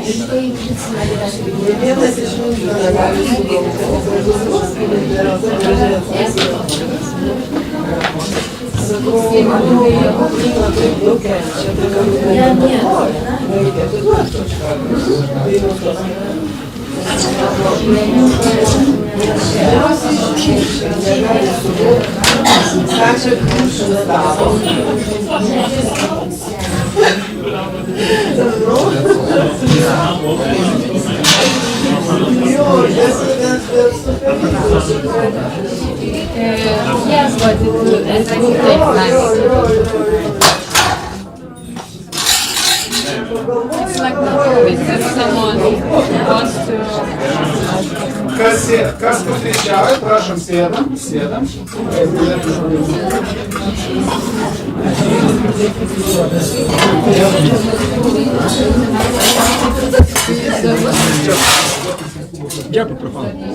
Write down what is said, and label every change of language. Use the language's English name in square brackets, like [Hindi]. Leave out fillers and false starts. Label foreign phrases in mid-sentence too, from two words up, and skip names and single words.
[Lithuanian] Vienas iš mūsų negali sakau, manau, jie labai daug kenčia, tai galbūt reikia atiduoti kažką. Negali suvokti, ką čia Krišna daro. [English] Yes, but it's like it's like if someone wants to. [Lithuanian] Kas pusryčiauja, prašom, sėdam. [Ukrainian] Дякую, профан.